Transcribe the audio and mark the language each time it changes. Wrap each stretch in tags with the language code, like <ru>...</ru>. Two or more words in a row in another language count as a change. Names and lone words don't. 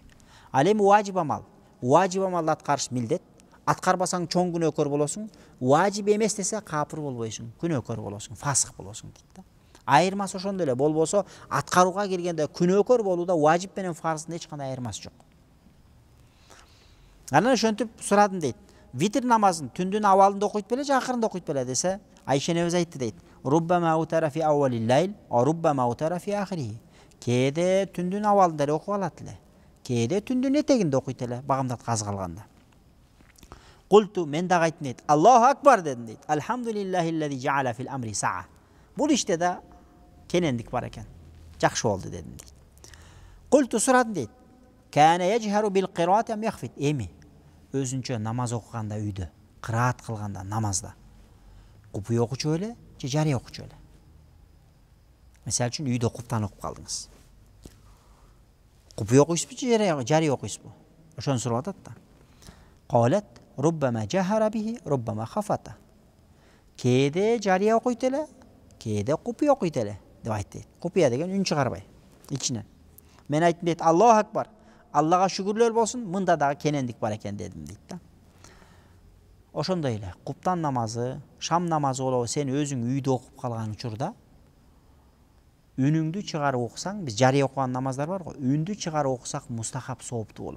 <ky>Ал эми важип амалды аткарыш милдет, аткарбасаң чоң күнөөкөр болосуң, важип эмес десе капыр болбойсуң, күнөөкөр болосуң, фасык болосуң дейт да. Айырмасы ошондой эле, болбосо аткарууга келгенде күнөөкөр болууда важип менен фарздын эч кандай айырмасы жок. Анан ошентип сурадым дейт. Витр намазын түндүн абалында окуйт беле же акырында окуйт беле десе, Айша энебиз айтты дейт.</ky> <ar>ربما أوتر في أول الليل وربما أوتر في آخره.</ar> <ky>Кээде түндүн абалында эле окуп алат эле. Кээде түндүн этегинде окуйт эле, багымдатка аз калганда. Култу, мен дагы айттым дейт.</ky> <ar>الله أكبر</ar> <ky>дедим дейт.</ky> <ar>الحمد لله الذي جعل في الأمر سعة.</ar> <ky>Бул иште да кенендик бар экен. Жакшы болду дедим дейт. Култу, сурадым дейт.</ky> <ar>كان يجهر بالقراءة أم يخفت.</ar> <ky>Эми өзүнчө намаз окуганда үйдө, кыраат кылганда намазда купуя окучу эле же жарыя окучу эле? Мисалы үчүн үйдө куптан окуп калдыңыз. Купуя окуйсузбу же жарыя окуйсузбу? Ошону сурап атат да.</ky> <ar>قالت ربما جهر به ربما خفت.</ar> <ky>Кээде жарыя окуйт эле, кээде купуя окуйт эле деп айтты. Купуя деген үн чыгарбай, ичинен. Мен айттым дейт,</ky> <ar>الله أكبر.</ar> <ky>Аллага шүгүрлөр болсун, мында дагы кенендик бар экен дедим дейт да. Ошондой эле, куптан намазы, шам намазы болобу, сен өзүң үйдө окуп калган учурда үнүңдү чыгарып окусаң, биз жарыя окуган намаздар бар го, үндү чыгарып окусак мустахап сооптуу болот.</ky>